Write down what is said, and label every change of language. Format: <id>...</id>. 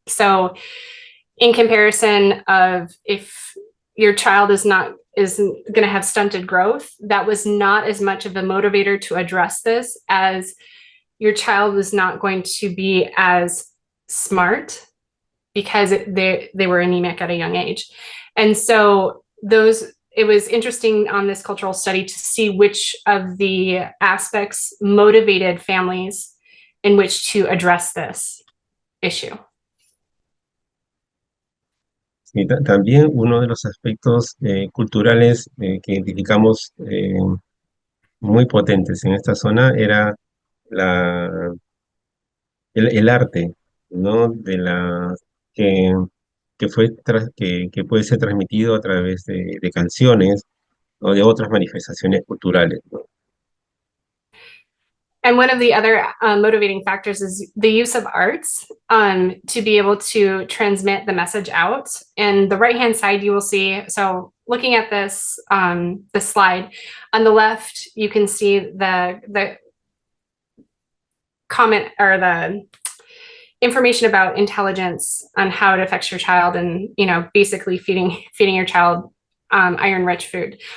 <en>So in comparison of if your child isn't going to have stunted growth, that was not as much of a motivator to address this as your child was not going to be as smart because they were anemic at a young age. And so it was interesting on this cultural study to see which of the aspects motivated families in which to address this issue.</en> <es>Sí, también uno de los aspectos culturales que identificamos muy potentes en esta zona era la, el arte, ¿no? Que, que puede ser transmitido a través de canciones o de otras manifestaciones culturales, ¿no?</es> <en>And one of the other motivating factors is the use of arts to be able to transmit the message out. And the right-hand side, you will see, so looking at this, this slide, on the left, you can see the comment or the information about intelligence on how it affects your child and, you know, basically feeding your child iron-rich food.</en>